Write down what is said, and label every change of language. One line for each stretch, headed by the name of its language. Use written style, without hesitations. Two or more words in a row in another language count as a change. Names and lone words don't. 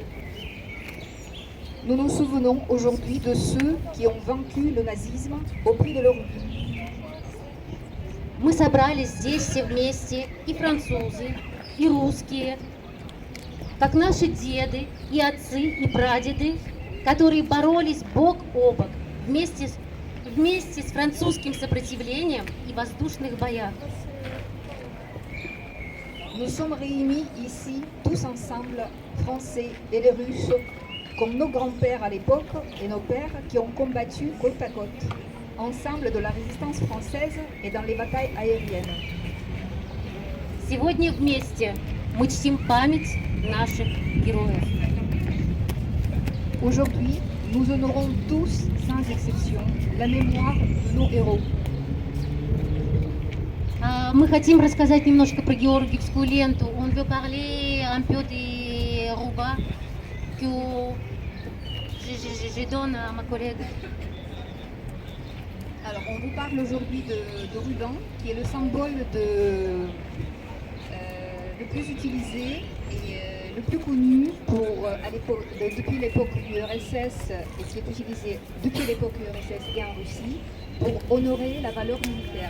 French: Nous nous souvenons aujourd'hui de ceux qui ont vaincu le nazisme au prix de leur vie.
Russian: Мы собрались здесь все вместе, и французы, и русские, как наши деды, и отцы, и прадеды, которые боролись бок о бок вместе с французским сопротивлением и воздушных боях.
French: Nous sommes réunis ici, tous ensemble, Français et les Russes, comme nos grands-pères à l'époque et nos pères qui ont combattu côte à côte, ensemble de la résistance française et dans les batailles aériennes.
Russian: Сегодня вместе мы чтим память наших героев.
French: Aujourd'hui, nous honorons tous, sans exception, la mémoire de nos héros.
Russian: Мы хотим рассказать немножко про Георгиевскую ленту.
French: On veut parler un peu des rubans que je donne à ma collègue. Alors, on vous parle aujourd'hui de ruban, qui est le symbole le plus utilisé et le plus connu depuis l'époque du URSS et qui est utilisé depuis l'époque du URSS et en Russie pour honorer la valeur militaire.